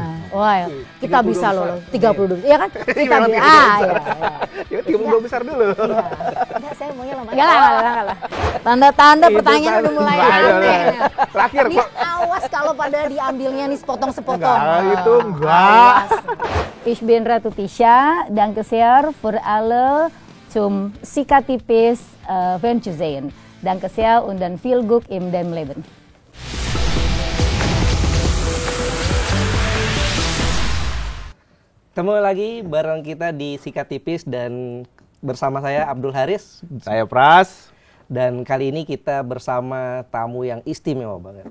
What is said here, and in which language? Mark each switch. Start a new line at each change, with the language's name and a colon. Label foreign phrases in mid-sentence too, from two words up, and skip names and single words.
Indonesian: Wah, kita 32 bisa besar. lolos 32. Iya kan? Kita Memang bisa. 32 besar. Ya. Ya 32 besar dulu. Iya. Enggak, saya maunya lama. Enggak lah. Tanda-tanda Itu pertanyaan kan udah mulai bahaya. aneh. Terakhir, Ini kok. awas kalau pada diambilnya nih sepotong-sepotong. Enggak, itu enggak. Awas.
German: Ich bin Ratu Tisha, danke sehr für alle zum Sikatipis Venturesehen. Danke sehr und dann viel Glück in deinem Leben.
Indonesian: Ketemu lagi bareng kita di Sikat Tipis dan bersama saya Abdul Haris. Saya Pras. Dan kali ini kita bersama tamu yang istimewa banget.